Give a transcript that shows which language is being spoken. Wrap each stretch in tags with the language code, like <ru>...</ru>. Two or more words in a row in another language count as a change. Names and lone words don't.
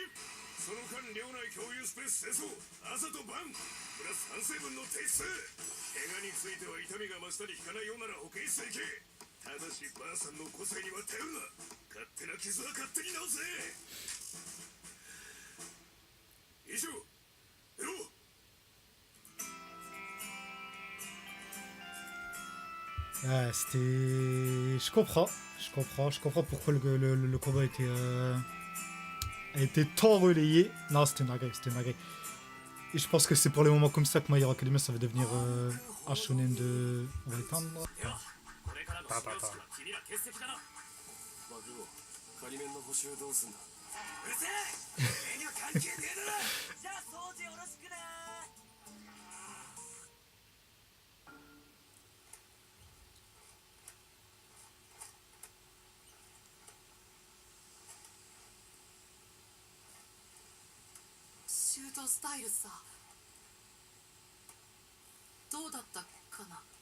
<ja>その間寮内共有スペース清掃、朝と晩プラス反省文の提出。怪我については痛みが増したり引かないようなら保健室へ行け。ただしばあさんの個性には頼るな。勝手な傷は勝手に治せ。以上、出ろ。</ja> <fr>Ouais, c'était... Je comprends pourquoi le combat a été tant relayé. Non, c'était une dinguerie. Et je pense que c'est pour les moments comme ça que My Hero Academia, ça va devenir un shonen de... On va éteindre.</fr> <ja>これからのパパパ始業式は君ら欠席だな。爆王、仮面の補修どうすんだ。うるせえ。俺には関係ねえだろ。じゃあ掃除よろしくな。シュートスタイルさ、どうだったかな。</ja>